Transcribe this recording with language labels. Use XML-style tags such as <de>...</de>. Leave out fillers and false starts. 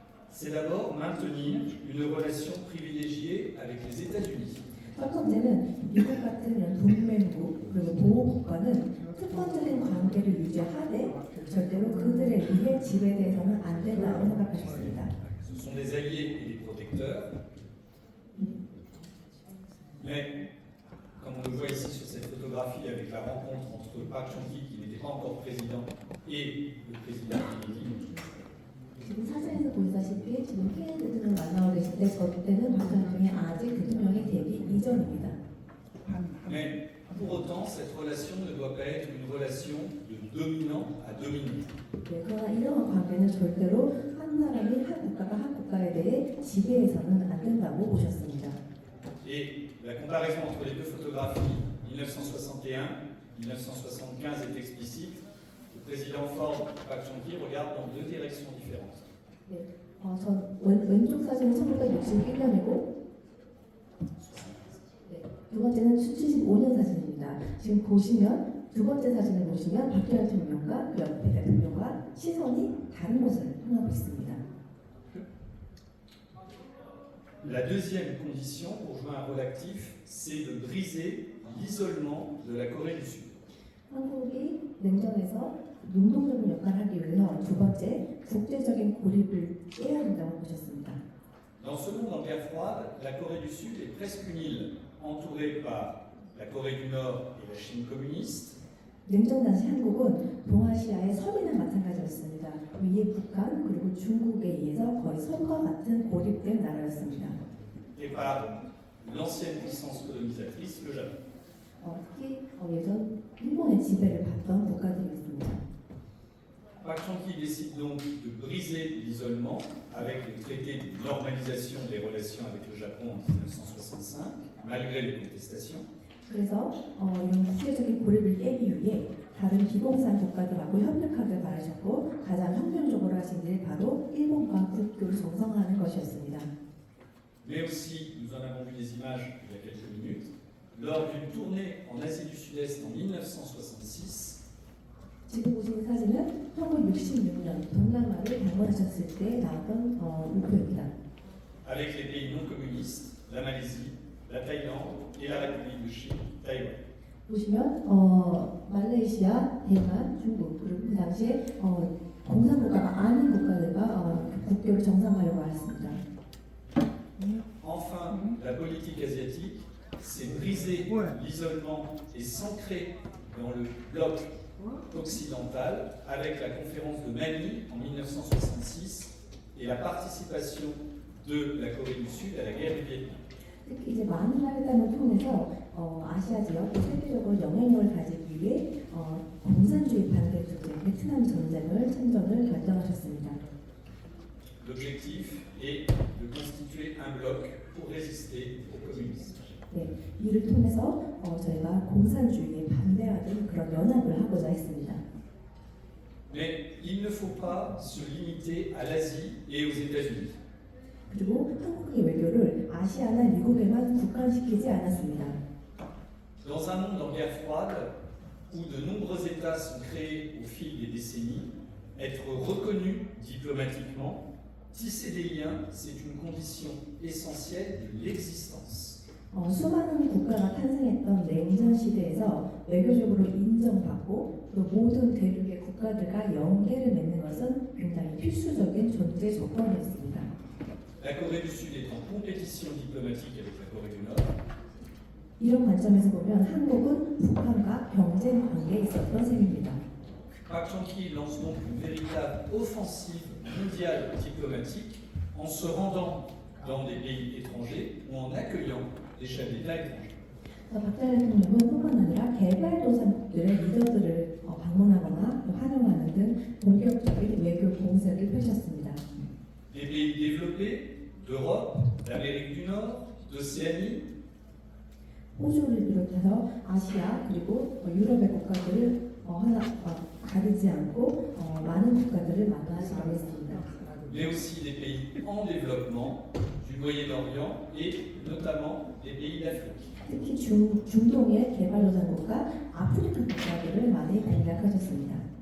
<fr>C'est d'abord maintenir une relation privilégiée avec les États-Unis.</fr> <ko>첫 번째는 미국 같은 이런 동맹국 그리고 보호국가는 특권적인 관계를 유지하되 절대로 그들에 의해 지배돼서는 안 된다고 생각하셨습니다.</ko> <fr>Ce sont des alliés et des protecteurs. Mais, comme on le voit ici sur cette photographie avec la rencontre entre Park Chung-hee, qui n'était pas encore président, et le président Kennedy,</fr> <ko>지금 사진에서 보이다시피 지금 케네디 대통령 만나고 계실 때 저 때는 박 전 대통령이 아직 대통령이 되기 이전입니다.</ko> <fr>mais pour autant, cette relation ne doit pas être une relation de dominant à dominé.</fr> <ko>네, 그러나 이런 관계는 절대로 한 사람이 한 국가가 한 국가에 대해 지배해서는 안 된다고 보셨습니다.</ko> <fr>Et la comparaison entre les deux photographies, 1961-1975, est explicite. Le président Ford, Park Chung-hee, regarde dans deux directions différentes.</fr> <ko>네, 전 왼쪽 사진은 1961년이고 네, 두 번째는 75년 사진입니다. 지금 보시면 두 번째 사진을 보시면 박 전 대통령과 그 옆에 대통령과 시선이 다른 곳을 향하고 있습니다.</ko> <fr>La deuxième condition pour jouer un rôle actif, c'est de briser l'isolement de la Corée du Sud.</fr> <ko>한국이 냉전에서 능동적인 역할을 하기 위해서 두 번째 국제적인 고립을 깨야 된다고 보셨습니다.</ko> <fr>Dans ce monde en guerre froide, la Corée du Sud est presque une île entourée par la Corée du Nord et la Chine communiste,</fr> <ko>냉전 당시 한국은 동아시아의 섬이나 마찬가지였습니다. 위에 북한 그리고 중국에 의해서 거의 섬과 같은 고립된 나라였습니다.</ko> <fr>et par l'ancienne puissance colonisatrice, le Japon.</fr> <ko>특히 예전 일본의 지배를 받던 국가들이었습니다.</ko> <fr>Park Chung-hee décide donc de briser l'isolement avec le traité de normalisation des relations avec le Japon en 1965, malgré les contestations.</fr> <ko>그래서 이런 국제적인 고립을 깨기 위해 다른 비공산 국가들하고 협력하길 바라셨고 가장 혁명적으로 하신 일이 바로 일본과 국교를 정상화하는 것이었습니다.</ko> <fr>Mais aussi, nous en avons vu des images il y a quelques minutes, lors d'une tournée en Asie du Sud-Est en 1966,</fr> <ko>지금 보시는 사진은 1966년 동남아를 방문하셨을 때 나왔던 목표입니다.</ko> <fr>avec les pays non communistes, la Malaisie, la Thaïlande et la République de Chine, Taïwan.</fr> <ko>보시면 말레이시아, 대만, 중국 그리고 그 당시에 공산국가가 아닌 국가들과 국교를 정상화하려고 했습니다.</ko> <fr>Enfin, la politique asiatique, c'est briser l'isolement et s'ancrer dans le bloc occidental avec la conférence de Manille en 1966 et la participation de la Corée du Sud à la guerre du Vietnam.</fr> <ko>특히 이제 마닐라회담을 통해서 아시아 지역, 세계적으로 영향력을 가지기 위해 공산주의 반대 투쟁, 베트남 전쟁을 결정하셨습니다.</ko> <fr>L'objectif est de constituer un bloc pour résister au communisme.</fr> <ko>네, 이를 통해서 저희가 공산주의에 반대하는 그런 연합을 하고자 했습니다.</ko> <fr>Mais il ne faut pas se limiter à l'Asie et aux États-Unis.</fr> <ko>그리고 한국의 외교를 아시아나 미국에만 국한시키지 않았습니다.</ko> <fr>Dans un monde en guerre froide, où de nombreux États sont créés au fil des décennies, être reconnu diplomatiquement, tisser des liens, c'est une condition essentielle de l'existence.</fr> <ko>수많은 국가가 탄생했던 냉전 시대에서 외교적으로 인정받고 또 모든 대륙의 국가들과 연계를 맺는 것은 굉장히 필수적인 존재 조건이었습니다.</ko> <fr>La Corée du Sud est en compétition diplomatique avec la Corée du Nord.</fr> <ko>이런 관점에서 보면 한국은 북한과 경쟁 관계에 있었던 셈입니다.</ko> <fr>Park Chung-hee lance donc une véritable offensive mondiale diplomatique en se rendant dans des pays étrangers ou en accueillant des chefs d'État étrangers.</fr> <ko>박정희 대통령은 뿐만 아니라 개발도상국들의 리더들을 방문하거나 환영하는 등 본격적인 외교 공세를 펼쳤습니다.</ko> <fr>Des pays développés, d'Europe, d'Amérique du Nord, d'Océanie,</fr> <ko>호주를 비롯해서 아시아 그리고 유럽의 국가들을 가리지 않고 많은 국가들을 만나시기로 했습니다.</ko> <fr>mais aussi des pays en développement, du Moyen-Orient et notamment des pays d'Afrique.</fr> <ko>특히 중동의 개발도상국과 아프리카 국가들을 많이 공략하셨습니다.</ko>